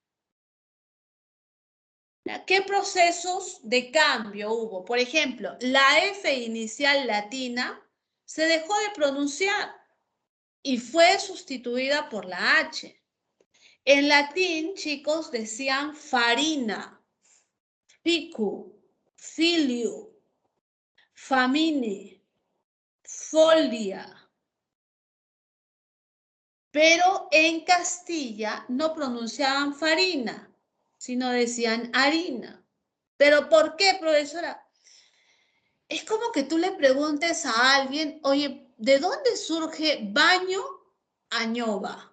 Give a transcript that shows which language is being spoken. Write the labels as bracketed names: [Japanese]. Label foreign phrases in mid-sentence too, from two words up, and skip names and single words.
[Spanish] ¿Qué procesos de cambio hubo? Por ejemplo, la F inicial latina se dejó de pronunciar y fue sustituida por la H. En latín, chicos, decían [Latin] farina, ficu, filio, famine, folia. [Spanish] Pero en Castilla no pronunciaban farina, sino decían harina. ¿Pero por qué, profesora? Es como que tú le preguntes a alguien, oye, ¿de dónde surge baño añoba?